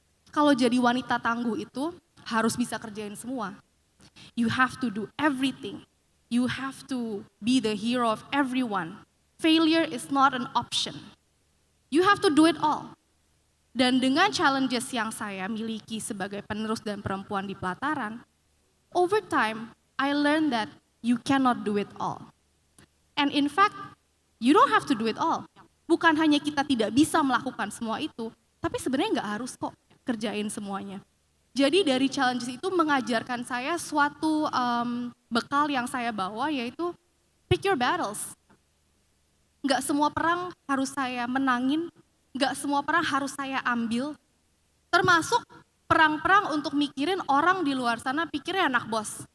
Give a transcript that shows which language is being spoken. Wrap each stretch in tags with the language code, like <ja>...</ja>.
<id>Kalau jadi wanita tangguh itu harus bisa kerjain semua.</id> <en>You have to do everything. You have to be the hero of everyone. Failure is not an option. You have to do it all.</en> <id>Dan dengan challenges yang saya miliki sebagai penerus dan perempuan di Pelataran,</id> <en>over time, I learned that you cannot do it all. And in fact, you don't have to do it all.</en> <id>Bukan hanya kita tidak bisa melakukan semua itu, tapi sebenarnya nggak harus kok kerjain semuanya. Jadi dari challenges itu mengajarkan saya suatu bekal yang saya bawa, yaitu</id> <en>pick your battles.</en> <id>Nggak semua perang harus saya menangin, nggak semua perang harus saya ambil, termasuk perang-perang untuk mikirin orang di luar sana pikirnya anak bos.</id>